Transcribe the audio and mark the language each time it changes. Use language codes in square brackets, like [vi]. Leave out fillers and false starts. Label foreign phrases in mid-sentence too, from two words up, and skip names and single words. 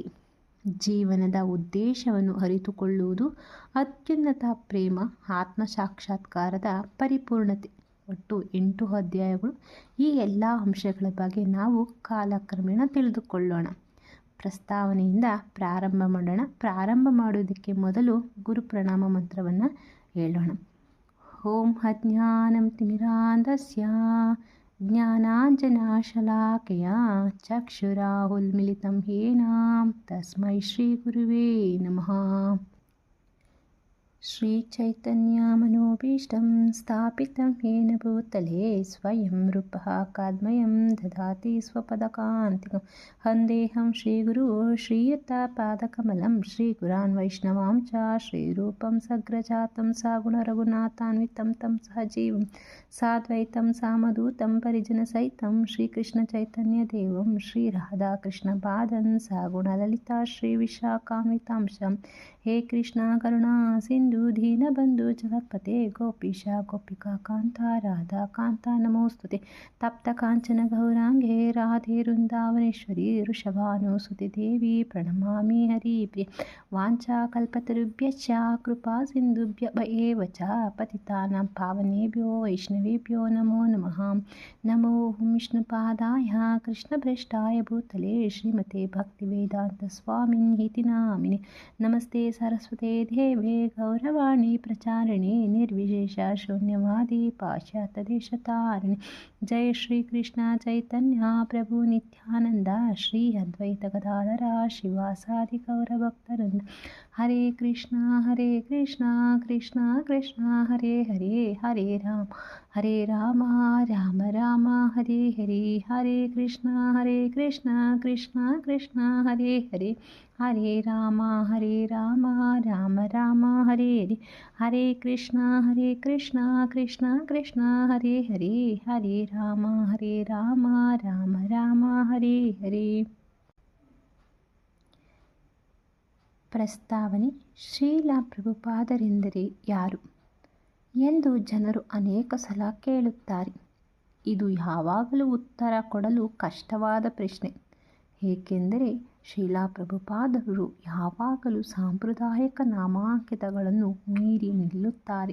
[kn] ಜೀವನದ ಉದ್ದೇಶವನ್ನು ಅರಿತುಕೊಳ್ಳುವುದು, ಅತ್ಯುನ್ನತ ಪ್ರೇಮ, ಆತ್ಮ ಸಾಕ್ಷಾತ್ಕಾರದ ಪರಿಪೂರ್ಣತೆ. ಒಟ್ಟು 8 ಅಧ್ಯಾಯಗಳು. ಈ ಎಲ್ಲ ಅಂಶಗಳ ಬಗ್ಗೆ ನಾವು ಕಾಲಕ್ರಮೇಣ ತಿಳಿದುಕೊಳ್ಳೋಣ. ಪ್ರಸ್ತಾವನೆಯಿಂದ ಪ್ರಾರಂಭ ಮಾಡೋಣ. ಪ್ರಾರಂಭ ಮಾಡುವುದಕ್ಕೆ ಮೊದಲು ಗುರು ಪ್ರಣಾಮ ಮಂತ್ರವನ್ನು ಹೇಳೋಣ. [sa] ಓಂ ಅಜ್ಞಾನಂ ತಿಮಿರಾಂಧಸ್ಯ ಜ್ಞಾನಾಂಜನಶಲಾಕಯಾ ಚಕ್ಷುರುನ್ಮಿಲಿತಂ ಯೇನ ತಸ್ಮೈ ಶ್ರೀ ಗುರುವೇ ನಮಃ. ಶ್ರೀ ಚೈತನ್ಯ ಮನೋಭೀಷ್ಟಂ ಸ್ಥಾಪಿತಂ ಯೇನ ಭೂತಲೆ ಸ್ವಯಂ ರೂಪಃ ಕಾದ್ಮಯಂ ದದಾತಿ ಸ್ವಪದಕಾಂತಿಕಂ. ವಂದೇಹಂ ಶ್ರೀಗುರು ಶ್ರೀಯುತ ಪಾದಕಮಲಂ ಶ್ರೀಗುರಾನ್ ವೈಷ್ಣವಾಂ ಚ ಶ್ರೀರೂಪಂ ಸಗ್ರಜಾತಂ ಸಗುಣ ರಘುನಾಥಾನ್ವಿತಂ ತಂ ಸಹಜೀವಂ ಸಾದ್ವೈತಂ ಸಾಮಧೂತಂ ಪರಿಜನಸಹಿತಂ ಶ್ರೀಕೃಷ್ಣ ಚೈತನ್ಯ ದೇವಂ ಶ್ರೀ ರಾಧಾಕೃಷ್ಣ ಪಾದಂ ಸಗುಣ ಲಲಿತಾ ಶ್ರೀ ವಿಶಾಖಾನ್ವಿತಾಂಶಂ. ಹೇ ಕೃಷ್ಣ ಕರುಣಾ ಸಿಂಧು ದೀನಬಂಧು ಜಗತ್ಪತೆ ಗೋಪೀಶ ಗೋಪಿಕಾ ಕಾಂತ ರಾಧಾ ಕಾಂತ ನಮೋಸ್ತುತೆ. ತಪ್ತ ಕಾಂಚನ ಗೌರಾಂಗೆ ರಾಧೆ ವೃಂದಾವನೇಶ್ವರಿ ವೃಷಭಾನುಸುತೆ ದೇವಿ ಪ್ರಣಮಾಮಿ ಹರಿಪ್ರಿಯೆ. ವಾಂಛಾ ಕಲ್ಪತರುಭ್ಯಶ್ಚ ಕೃಪಾ ಸಿಂಧುಭ್ಯ ಏವ ಚ ಪತಿತಾನಾಂ ಪಾವನೇಭ್ಯೋ ವೈಷ್ಣವೇಭ್ಯೋ ನಮೋ ನಮಃ. ನಮೋ ವಿಷ್ಣುಪಾದಾಯ ಕೃಷ್ಣಪ್ರೇಷ್ಠಾಯ ಭೂತಲೆ ಶ್ರೀಮತೆ ಭಕ್ತಿವೇದಾಂತ ಸ್ವಾಮಿನ್ನಿತಿ ನಾಮಿನೆ. ನಮಸ್ತೆ ಸರಸ್ವತೆ ದೇವೆ ಗೌರವಾಣಿ ಪ್ರಚಾರಿಣಿ ನಿರ್ವಿಶೇಷ ಶೂನ್ಯವಾದಿ ಪಾಶ್ಚಾತ್ಯ ದೇಶತಾರಿಣಿ. ಜೈ ಶ್ರೀ ಕೃಷ್ಣ ಚೈತನ್ಯ ಪ್ರಭು ನಿತ್ಯಾನಂದ ಶ್ರೀ ಅದ್ವೈತ ಗದಾಧರ ಶಿವಾಸಾದಿ ಗೌರಭಕ್ತವೃಂದ. ಹರೇ ಕೃಷ್ಣ ಕೃಷ್ಣ ಕೃಷ್ಣ ಹರೇ ಹರೇ, ಹರೇ ರಾಮ ರಾಮ ರಾಮ ಹರೇ ಹರೇ, ಹರೇ ಕೃಷ್ಣ ಕೃಷ್ಣ ಕೃಷ್ಣ ಹರೇ ಹರೇ, ಹರೇ ರಾಮ ರಾಮ ರಾಮ ಹರೇ ಹರೇ, ಹರೇ ಕೃಷ್ಣ ಕೃಷ್ಣ ಕೃಷ್ಣ ಹರೇ ಹರೇ, ಹರೇ ರಾಮ ರಾಮ ರಾಮ ಹರೇ ಹರೇ. [kn] ಪ್ರಸ್ತಾವನೆ: ಶ್ರೀಲ ಪ್ರಭುಪಾದರೆಂದರೆ ಯಾರು ಎಂದು ಜನರು ಅನೇಕ ಸಲ ಕೇಳುತ್ತಾರೆ. ಇದು ಯಾವಾಗಲೂ ಉತ್ತರ ಕೊಡಲು ಕಷ್ಟವಾದ ಪ್ರಶ್ನೆ, ಏಕೆಂದರೆ ಶ್ರೀಲ ಪ್ರಭುಪಾದರು ಯಾವಾಗಲೂ ಸಾಂಪ್ರದಾಯಿಕ ನಾಮಾಂಕಿತಗಳನ್ನು ಮೀರಿ ನಿಲ್ಲುತ್ತಾರೆ.